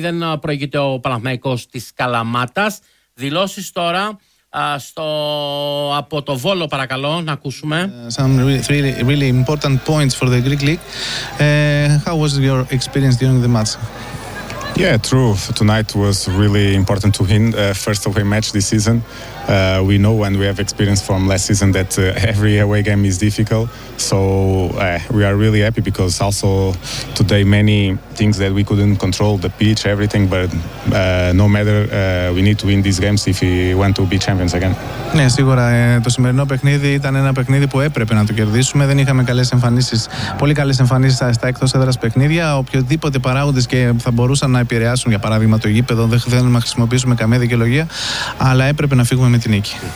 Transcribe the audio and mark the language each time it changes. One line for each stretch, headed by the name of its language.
Greek: 0-0 προηγείται ο Παναθηναϊκός της Καλαμάτας. Δηλώσεις τώρα στο από το Βόλο, παρακαλώ να ακούσουμε.
English: Some really, really important points for the Greek League. How was your experience during the match? Yeah, true. Tonight was really important to win. First away match this season. We know and we have experience from last season that every away game is difficult. So we are really happy because also today many things that we couldn't control, the pitch, everything. But no matter, we need to win these games if we want to be champions again.
Greek: Ναι, σίγουρα το σημερινό παιχνίδι ήταν ένα παιχνίδι που έπρεπε να το κερδίσουμε. Δεν είχαμε καλές εμφανίσεις, πολύ καλές εμφανίσεις στα εκτός έδρας παιχνίδια. Οποιοδήποτε παράγοντες και θα μπορούσαν να επηρεάσουν, για παράδειγμα το γήπεδο, δεν θέλουμε να χρησιμοποιήσουμε καμία δικαιολογία, αλλά έπρεπε να φύγουμε με την νίκη.